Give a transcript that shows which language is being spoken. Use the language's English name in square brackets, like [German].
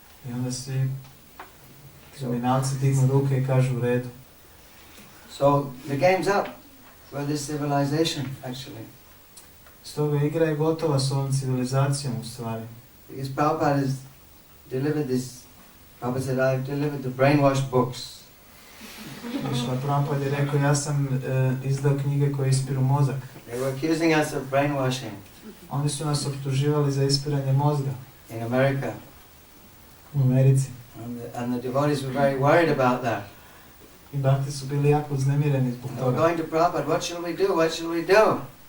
[Croatian] I onda svi kriminalci dignu ruke i kažu u redu. [English] So the game's up for this civilization, actually. [Croatian] Stoga igra je gotova s ovom civilizacijom u stvari. [English] Because Prabhupada has delivered this, Prabhupada said, I've delivered the brainwashed books. [Croatian] Išla Prabhupada je rekao, ja sam izdao knjige koje ispiru mozak. [English] They were accusing us of brainwashing [Croatian] Oni su nas optuživali za ispiranje mozga [English] in America. [Croatian] u Americi. [English] And the devotees were very worried about that. [Croatian] I bhakti su bili jako uznemireni zbog [English] They were [Croatian] toga. [English] going to Prabhupada, what shall we do, what shall we do?